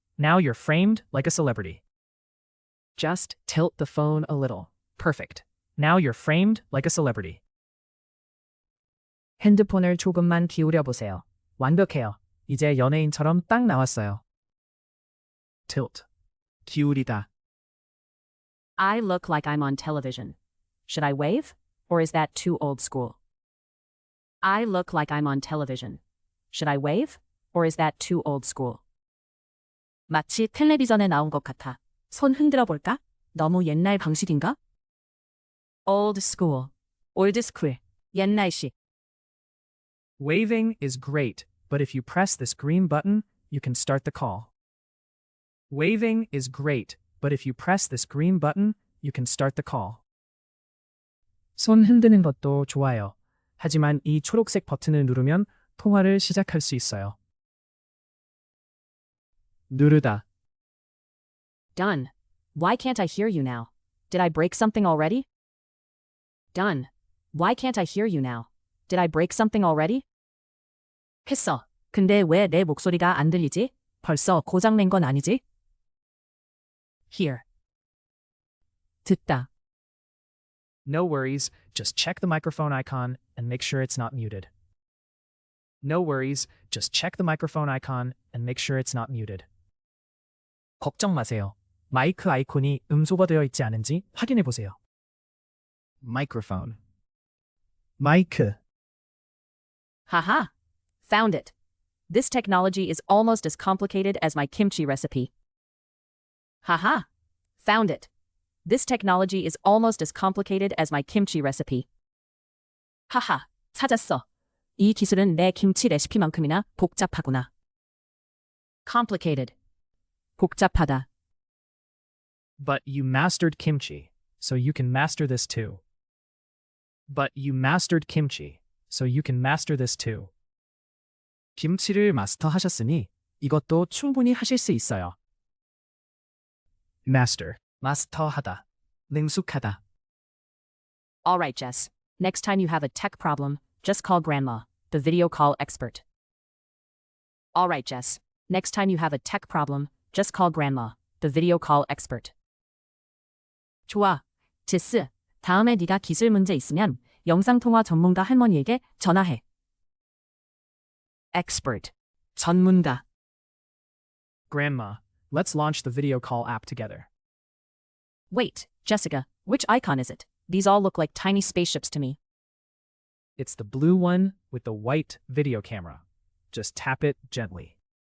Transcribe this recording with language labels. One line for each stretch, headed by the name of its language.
English: Now you're framed like a celebrity. Just tilt the phone a little. Perfect. Now you're framed like a celebrity.
Korean: 핸드폰을 조금만 기울여 보세요. 완벽해요. 이제 연예인처럼 딱 나왔어요. Tilt. 기울이다.
English: I look like I'm on television. Should I wave? Or is that too old school? I look like I'm on television. Should I wave? Or is that too old school?
Korean: 마치 텔레비전에 나온 것 같아. 손 흔들어 볼까? 너무 옛날 방식인가?
English: Old school. Old school.
Korean: 옛날식.
English: Waving is great, but if you press this green button, you can start the call. Waving is great, but if you press this green button, you can start the call.
Korean: 손 흔드는 것도 좋아요. 하지만 이 초록색 버튼을 누르면 통화를 시작할 수 있어요. 누르다.
English: Done. Why can't I hear you now? Did I break something already? Done. Why can't I hear you now? Did I break something already?
Korean: 했어. 근데 왜 내 목소리가 안 들리지? 벌써 고장낸 건 아니지? Hear. 듣다.
English: No worries, just check the microphone icon and make sure it's not muted. No worries, just check the microphone icon and make sure it's not muted.
Korean: 걱정 마세요. 마이크 아이콘이 음소거되어 있지 않은지 확인해 보세요. Microphone. 마이크.
English: Haha. Found it. This technology is almost as complicated as my kimchi recipe. Haha. Found it. This technology is almost as complicated as my kimchi recipe.
Korean: 하하. 찾았어. 이 기술은 내 김치 레시피만큼이나 복잡하구나. Complicated. 복잡하다.
English: But you mastered kimchi, so you can master this too. But you mastered kimchi, so you can master this too.
Korean: 김치를 마스터하셨으니 이것도 충분히 하실 수 있어요. Master, 마스터하다, 능숙하다.
English: All right, Jess. Next time you have a tech problem, just call Grandma, the video call expert. All right, Jess. Next time you have a tech problem, just call Grandma, the video call expert.
Korean: 좋아. 제스, 다음에 네가 기술 문제 있으면 영상통화 전문가 할머니에게 전화해. Expert. 전문가.
English: Grandma, let's launch the video call app together. Wait, Jessica, which icon is it? These all look like tiny spaceships to me. It's the blue one with the white video camera. Just tap it gently.